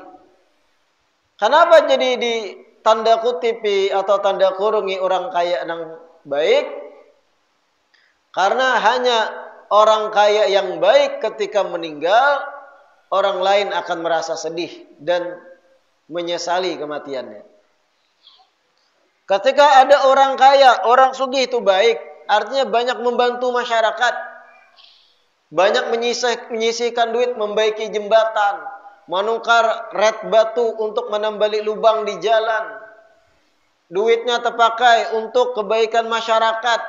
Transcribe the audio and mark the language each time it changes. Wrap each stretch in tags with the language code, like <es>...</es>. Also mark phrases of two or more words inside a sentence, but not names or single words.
<id>Kenapa jadi di tanda kutipi atau tanda kurungi orang kaya yang baik? Karena hanya orang kaya yang baik ketika meninggal, orang lain akan merasa sedih dan menyesali kematiannya. Ketika ada orang kaya, orang sugih itu baik, artinya banyak membantu masyarakat. Banyak menyisihkan duit, membaiki jembatan, menukar red batu untuk menambali lubang di jalan. Duitnya terpakai untuk kebaikan masyarakat.</id>